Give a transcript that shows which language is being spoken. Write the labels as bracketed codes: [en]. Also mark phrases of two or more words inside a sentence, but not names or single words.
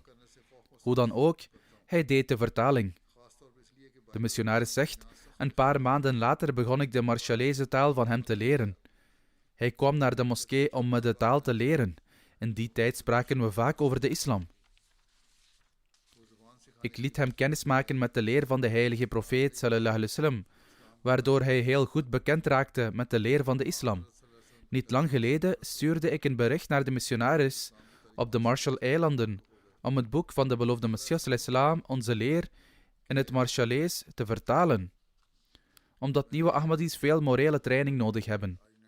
[nl] Hoe dan ook, hij deed de vertaling. De missionaris zegt: een paar maanden later begon ik de Marshallese taal van hem te leren. Hij kwam naar de moskee om me de taal te leren. In die tijd spraken we vaak over de islam. Ik liet hem kennismaken met de leer van de heilige profeet [ar] صلى الله عليه وسلم, [nl] waardoor hij heel goed bekend raakte met de leer van de islam. Niet lang geleden stuurde ik een bericht naar de missionaris op de Marshall-eilanden om het boek van de beloofde Messias ﷺ, onze leer, in het Marshallees te vertalen, omdat nieuwe Ahmadis veel morele training nodig hebben.